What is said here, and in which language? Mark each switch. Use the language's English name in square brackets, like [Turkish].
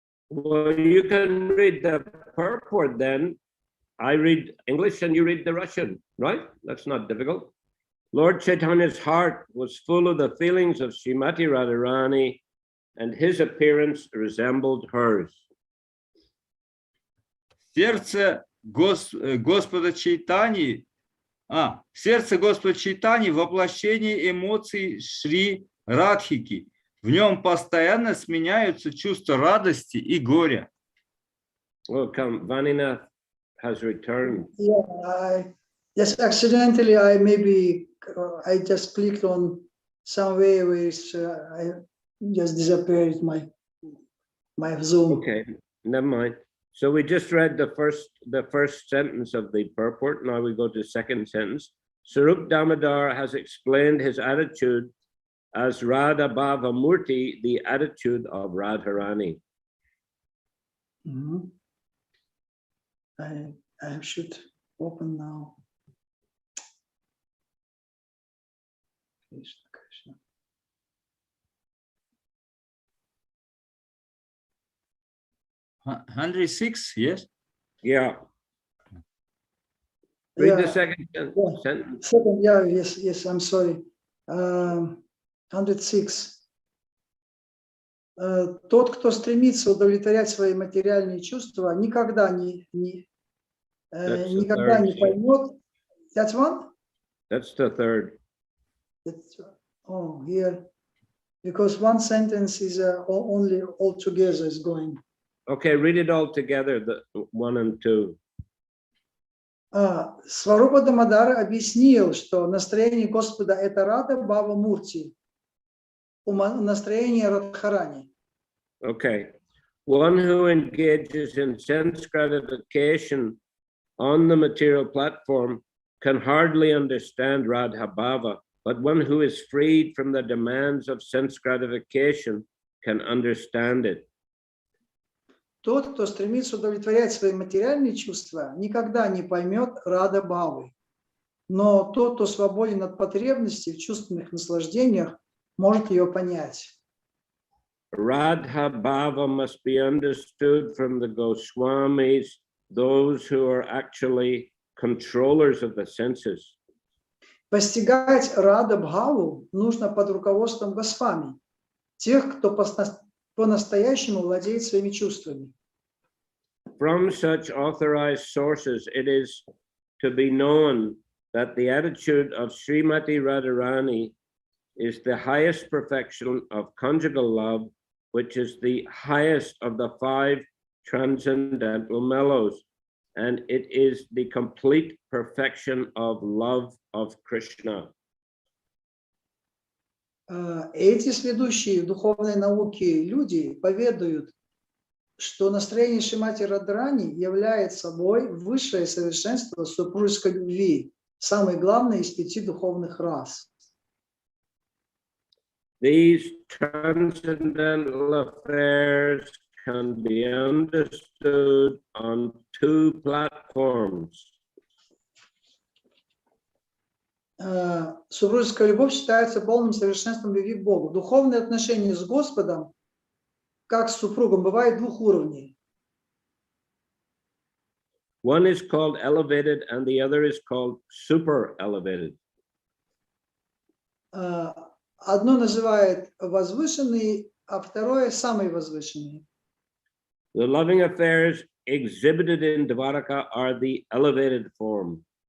[English] Well, you can read the purport then. I read English and you read the Russian, right? That's not difficult. Lord Chaitanya's heart was full of the feelings of Srimati Radharani, and his appearance resembled hers. [Russian] Сердце Господа Чайтаньи, сердце Господа Чайтаньи — воплощение эмоций Шри Радхики. В нем постоянно сменяются чувства радости и горя. [English] Welcome, Vanina has returned. Yeah, just accidentally, I just clicked on somewhere where I just disappeared my Zoom. Okay, never mind. So we just read the first sentence of the purport. Now we go to the second sentence. Sarup Damodar has explained his attitude as Radha Bhava Murti, the attitude of Radharani. Mm-hmm. I should open now. Krishna, Krishna. Hundred 6, yes? Yeah. Read Yeah. the second sentence. Second, yeah, yes, I'm sorry. 106. [Russian] Тот, кто стремится удовлетворять свои материальные чувства, никогда не поймет. [English] That's one? That's the third. Here. Because one sentence is only all together is going. Okay, read it all together, the 1 and 2. [Russian] Сварупа Дамодар объяснил, что настроение Господа — это Рада Бхава Мурти, настроение Радхарани. [English] Okay. One who engages in sense gratification on the material platform can hardly understand Radha Bhava, but one who is freed from the demands of sense gratification can understand it. [Russian] Тот, кто стремится удовлетворять свои материальные чувства, никогда не поймет Рада Бхавы. Но тот, кто свободен от потребностей в чувственных наслаждениях, может ее понять. [English] Radha Bhava must be understood from the Goswamis, those who are actually controllers of the senses. [Russian] Постигать Рада Бхаву нужно под руководством Госвами, тех, кто по-настоящему владеет своими чувствами. [English] From such authorized sources, it is to be known that the attitude of Srimati Radharani is the highest perfection of conjugal love, which is the highest of the 5 transcendental mellows, and it is the complete perfection of love of Krishna. [Russian] Эти сведущие в духовной науке люди поведают, что настроение Шримати Радхарани является собой высшее совершенство супружеской любви, самое главное из 5 духовных рас. [English] These transcendental affairs can be understood on 2 platforms. [Russian] Супружеская любовь считается полным совершенством любви к Богу. Духовные отношения с Господом, как с супругом, бывают 2 уровней. [English] One is called elevated and the other is called super elevated. [Russian] Одно называет возвышенный, а второе самый возвышенный. [English] The loving affairs exhibited in Dvaraka are the elevated form.